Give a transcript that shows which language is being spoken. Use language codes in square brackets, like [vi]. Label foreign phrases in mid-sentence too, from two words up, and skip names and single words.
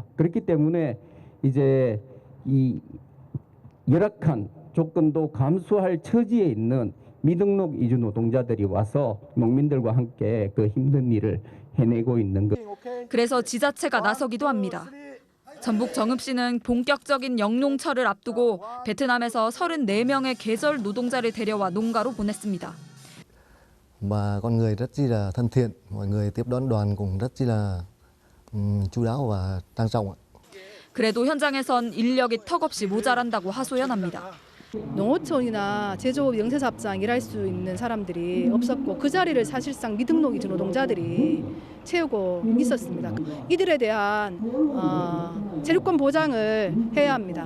[ko] 그렇기 때문에 이제 이 열악한 조건도 감수할 처지에 있는 미등록 이주 노동자들이 와서 농민들과 함께 그 힘든 일을 해내고 있는 것. 그래서 지자체가 나서기도 합니다. 전북 정읍시는 본격적인 영농철을 앞두고 베트남에서 34명의 계절 노동자를 데려와 농가로 보냈습니다. [vi] Và con người rất chi là thân thiện, mọi người tiếp đón đoàn cũng rất chi là chu đáo và trang trọng. [ko] 그래도 현장에선 인력이 턱없이 모자란다고 하소연합니다. 농어촌이나 제조업 영세사업장 일할 수 있는 사람들이 없었고 그 자리를 사실상 미등록 이주 노동자들이 채우고 있었습니다. 이들에 대한 재료권 보장을 해야 합니다.